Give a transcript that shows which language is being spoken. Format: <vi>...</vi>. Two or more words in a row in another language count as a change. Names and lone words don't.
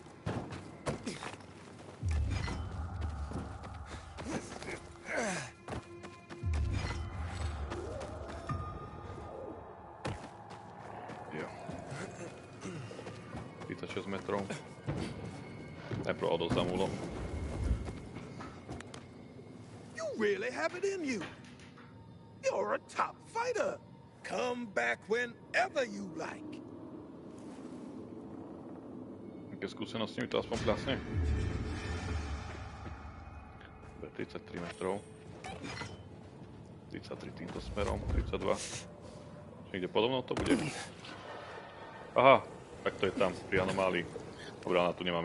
<sk>Jo. 36 metrov. Najprv odozdám úlohu.</sk> <en>You really have it in you. You're a top fighter. Come back whenever you like.</en> <sk>Aké skúsenosti mi to aspoň plasne? 33 metrov. 33 týmto smerom, 32. Niekde podobno to bude. Aha, tak to je tam, pri anomálii.</sk>